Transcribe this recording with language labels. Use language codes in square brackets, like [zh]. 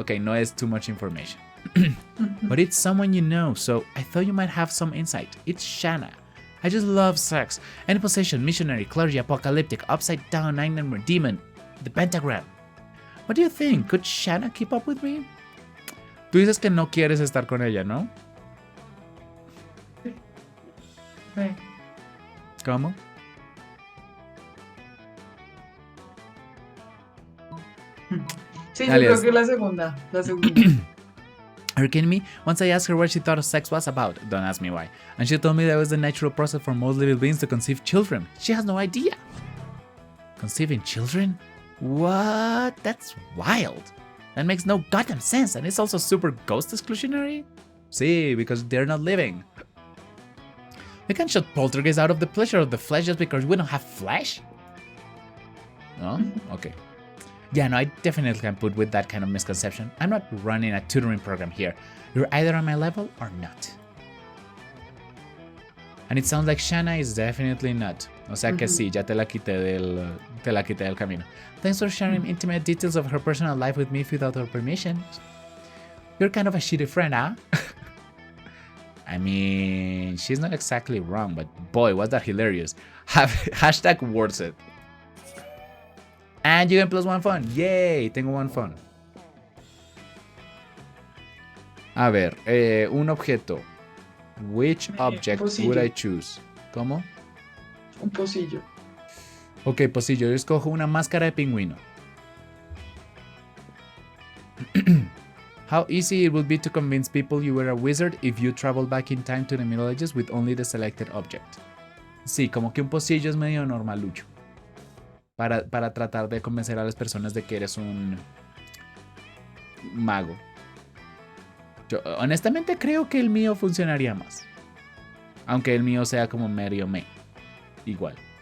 [en] Okay, no, it's too much information. But it's someone you know, so I thought you might have some insight. It's Shanna. I just love sex. Any possession, missionary, clergy, apocalyptic, upside down, nine-number, demon, the pentagram. What do you think? Could Shanna keep up with me? [es] Tú dices que no quieres estar con ella, ¿no? [en] Okay. [es] ¿Cómo? Sí, yo Alias. creo que la segunda. [en] Are you kidding me? Once I asked her what she thought sex was about, don't ask me why, and she told me that it was the natural process for most living beings to conceive children. She has no idea. Conceiving children? What? That's wild. That makes no goddamn sense, and it's also super ghost exclusionary? See, because they're not living. We can't shut poltergeists out of the pleasure of the flesh just because we don't have flesh? Oh, okay. Yeah, no, I definitely can put with that kind of misconception. I'm not running a tutoring program here. You're either on my level or not. And it sounds like Shanna is definitely not. [es] O sea que sí, ya te la quité del camino. [en] Thanks for sharing intimate details of her personal life with me without her permission. You're kind of a shitty friend, huh? I mean, she's not exactly wrong, but boy, was that hilarious. Hashtag worth it. And you get +1 fun. [es] Yay, tengo 1 fun. A ver, un objeto. [en] Which object would I choose? [es] ¿Cómo? Un pocillo. Ok, pocillo, yo escojo una máscara de pingüino. [en] How easy it would be to convince people you were a wizard if you traveled back in time to the Middle Ages with only the selected object. [es] Sí, como que un pocillo es medio normalucho. Para tratar de convencer a las personas de que eres un mago. Yo honestamente creo que el mío funcionaría más. Aunque el mío sea como medio igual.